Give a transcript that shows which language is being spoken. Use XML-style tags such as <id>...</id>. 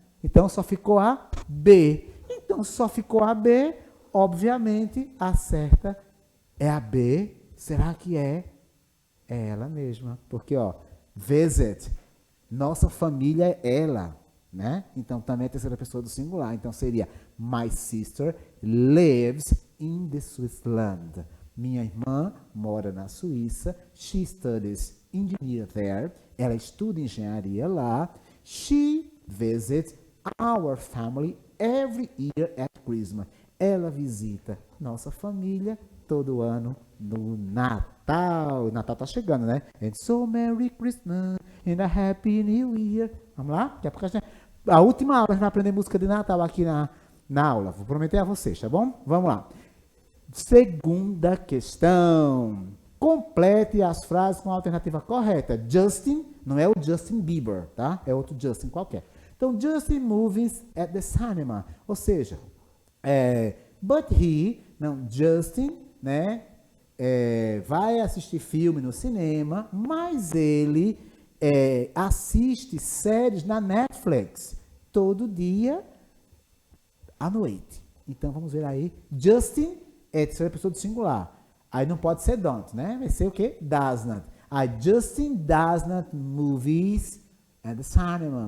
<pt>Então, só ficou a B. Então, só ficou a B. Obviamente, a certa é a B. Será que é? É ela mesma. Porque, ó, visit. Nossa família é ela, né? Então, também é a terceira pessoa do singular. Então, seria</pt> <en>my sister lives in the Switzerland.</en> <pt>Minha irmã mora na Suíça.</pt> <en>She studies engineering there.</en> <pt>Ela estuda engenharia lá.</pt> <en>She visits our family every year at Christmas.</en> <pt>Ela visita nossa família todo ano no Natal. O Natal tá chegando, né?</pt> <en>And so Merry Christmas and a Happy New Year.</en> <pt>Vamos lá? Daqui a pouco a última aula a gente vai aprender música de Natal aqui na aula. Vou prometer a vocês, tá bom? Vamos lá. Segunda questão. Complete as frases com a alternativa correta. Justin, não é o Justin Bieber, tá? É outro Justin qualquer.</pt> <en>Então, Justin movies at the cinema.</en> <pt>Ou seja,</pt> <en>but he, não, Justin, né?</en> <pt>Vai assistir filme no cinema, mas ele assiste séries na Netflix todo dia à noite. Então, vamos ver aí. Justin é terceira pessoa do singular. Aí não pode ser don't, né? Vai ser o quê? Does not.</pt> <en>Justin does not movies at the cinema.</en>